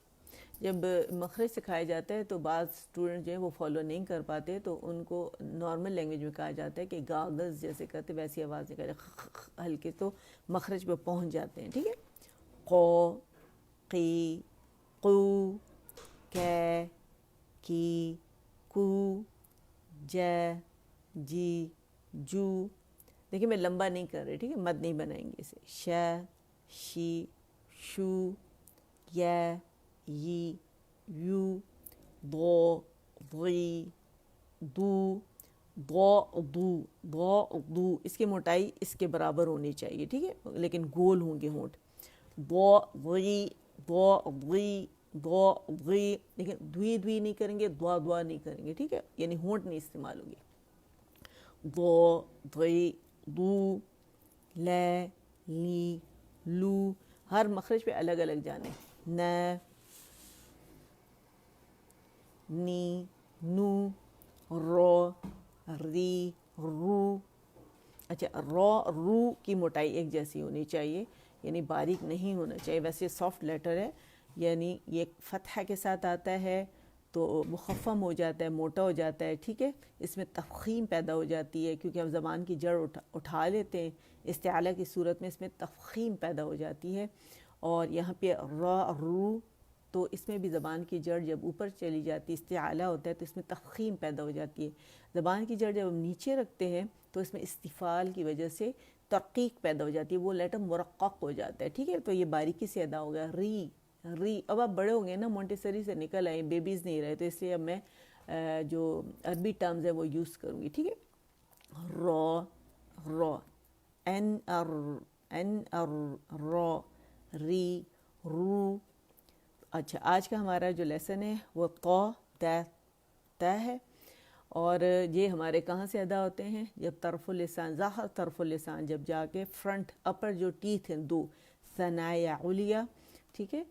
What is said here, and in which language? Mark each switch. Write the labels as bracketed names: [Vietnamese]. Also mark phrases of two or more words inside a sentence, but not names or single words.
[Urdu] جب مخرج سکھایا جاتا ہے تو بعض اسٹوڈنٹ جو ہیں وہ فالو نہیں کر پاتے، تو ان کو [English] normal language [Urdu] میں کہا جاتا ہے کہ گاگز جیسے کرتے ویسی آواز نکالے، ہلکے، تو مخرج پہ پہنچ جاتے ہیں. ٹھیک ہے. قو قی قو، کی کی کو، جے جی جو. دیکھیں میں لمبا نہیں کر رہی. ٹھیک ہے. مد نہیں بنائیں گے اسے. ش شی شو، یا یی یو، ضو ضی دو، ضو دو ضو دو. اس کی موٹائی اس کے برابر ہونی چاہیے. ٹھیک ہے. لیکن گول ہوں گے ہونٹ. ضو ضی ضو ضی ضو ضی. لیکن دوی دوی نہیں کریں گے، دعا دعا نہیں کریں گے. ٹھیک ہے. یعنی ہونٹ نہیں استعمال ہوں گے. ضو ضی دو، لے لی لو. ہر مخرج پہ الگ الگ جانے. ن نی نو، رو ری رو. اچھا رو رو کی موٹائی ایک جیسی ہونی چاہیے، یعنی باریک نہیں ہونا چاہیے. ویسے [English] soft letter [Urdu] ہے، یعنی یہ فتحہ کے ساتھ آتا ہے تو مخفم ہو جاتا ہے، موٹا ہو جاتا ہے. ٹھیک ہے. اس میں تفخیم پیدا ہو جاتی ہے کیونکہ ہم زبان کی جڑ اٹھا لیتے ہیں. استعلاء کی صورت میں اس میں تفخیم پیدا ہو جاتی ہے. اور یہاں پہ را رو، تو اس میں بھی زبان کی جڑ جب اوپر چلی جاتی ہے، استعلاء ہوتا ہے، تو اس میں تفخیم پیدا ہو جاتی ہے. زبان کی جڑ جب ہم نیچے رکھتے ہیں تو اس میں استفال کی وجہ سے ترقیق پیدا ہو جاتی ہے، وہ لیٹر مرقق ہو جاتا ہے. ٹھیک ہے. تو یہ باریکی سے ادا ہو گیا. ری ری. اب آپ بڑے ہو گئے نا، مونٹیسری سے نکل آئے، بیبیز نہیں رہے، تو اس لیے اب میں جو عربی ٹرمز ہیں وہ یوز کروں گی. ٹھیک ہے. رو رو، این ار رو، ری رو. اچھا آج کا ہمارا جو لیسن ہے وہ تا ہے. اور یہ ہمارے کہاں سے ادا ہوتے ہیں؟ جب [Arabic] طرف اللسان، ظاہر طرف اللسان [Urdu] جب جا کے [English] front upper [Urdu] جو ٹیتھ ہیں دو، [Arabic] ثنایا علیا. [Urdu] ٹھیک ہے.